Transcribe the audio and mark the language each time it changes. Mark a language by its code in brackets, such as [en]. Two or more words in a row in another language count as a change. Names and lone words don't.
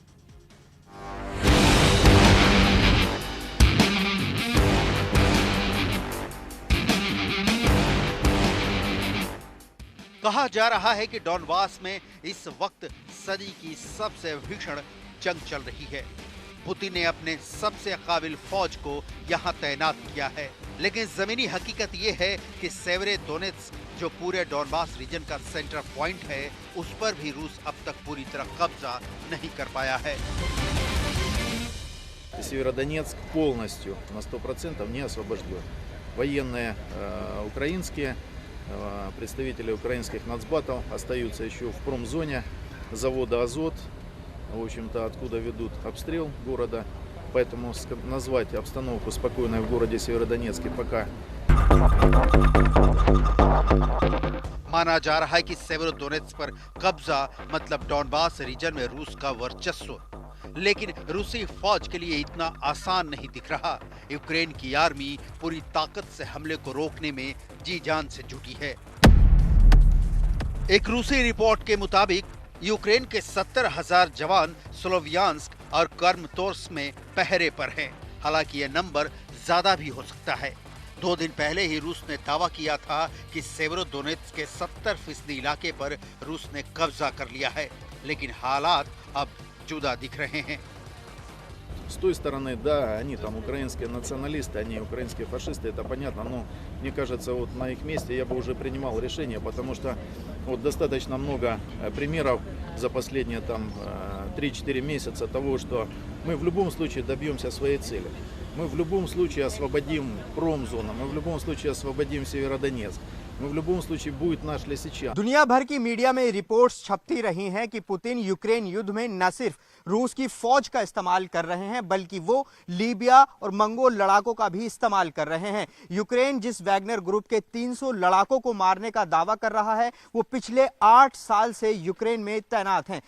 [hi] कहा जा रहा है कि डॉनबास में इस वक्त सदी की सबसे भीषण जंग चल रही है। पुतिन ने अपने सबसे काबिल फौज को यहां तैनात किया है, लेकिन जमीनी हकीकत यह है कि सेवेरोडोनेत्स्क, जो पूरे डॉनबास रीजन का [en] center point [hi] है, उस पर भी रूस अब तक पूरी तरह कब्जा नहीं कर पाया है। [ru] Северодонецк полностью на 100% не освобожден. Военные украинские, представители украинских нацбатов остаются еще в промзоне завода «Азот», в общем-то, откуда ведут обстрел города. Поэтому назвать обстановку спокойной в городе Северодонецке пока. [hi] माना जा रहा है कि सेवेरोडोनेत्स्क पर कब्जा मतलब डॉनबास रीजन में रूस का वर्चस्व, लेकिन रूसी फौज के लिए इतना आसान नहीं दिख रहा। यूक्रेन की आर्मी पूरी ताकत से हमले को रोकने में जी जान से जुटी है। एक रूसी रिपोर्ट के मुताबिक यूक्रेन के 70,000 जवान स्लोवियांस्क और कर्मतोर्स्क में पहरे पर हैं। हालांकि यह नंबर ज्यादा भी हो सकता है। 2 दिन पहले ही रूस ने दावा किया था कि सेवेरोडोनेत्स्क के 70% इलाके पर रूस ने कब्जा कर लिया है, लेकिन हालात अब जुदा दिख रहे हैं। [ru] С той стороны, да, они там украинские националисты, они украинские фашисты, это понятно, но мне кажется, вот на их месте я бы уже принимал решение, потому что вот достаточно много примеров за последние там 3-4 месяца того, что мы в любом случае добьемся своей цели. Мы в любом случае освободим промзону, мы в любом случае освободим Северодонецк. мы в любом случае будет наш Лисичанск. [hi] दुनिया भर की मीडिया में रिपोर्ट्स छपती रही हैं कि पुतिन यूक्रेन युद्ध में न सिर्फ रूस की फौज का इस्तेमाल कर रहे हैं बल्कि वो लीबिया और मंगोल लड़ाकों का भी इस्तेमाल कर रहे हैं। यूक्रेन जिस वैगनर ग्रुप के 300 लड़ाकों को मारने का दावा कर रहा है वो पिछले 8 साल से यूक्रेन में तैनात हैं।